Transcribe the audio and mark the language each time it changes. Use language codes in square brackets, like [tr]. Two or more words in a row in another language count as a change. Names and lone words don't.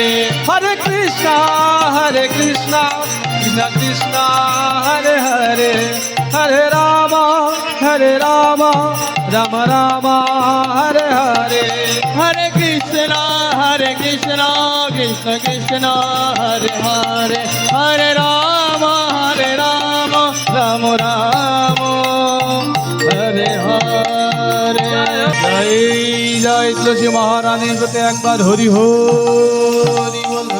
[sa] हरे कृष्ण कृष्ण कृष्ण हरे हरे हरे राम राम राम हरे हरे. हरे कृष्ण कृष्ण कृष्ण हरे हरे हरे राम राम राम हरे हरे. [bn] জয় জয় তুলসী মহারানীর প্রতি একবার হরি হরি।